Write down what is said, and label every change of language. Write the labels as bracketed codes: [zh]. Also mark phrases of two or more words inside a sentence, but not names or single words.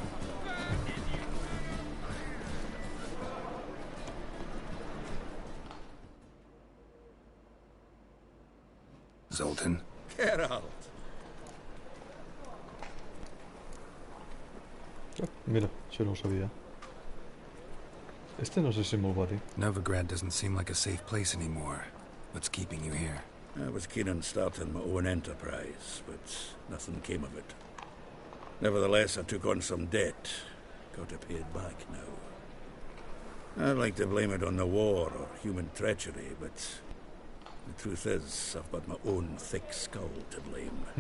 [en] Zoltan? Get out. [ca] Mira, això no ho sabia. Este no sé si me'l va dir. [en] Novigrad doesn't seem like a safe place anymore. What's keeping you here? I was keen on starting my own enterprise, but nothing came of it. Nevertheless, I took on some debt. Got to pay it back now. I'd like to blame it on the war or human treachery, but The truth is, I've got my own thick skull to blame.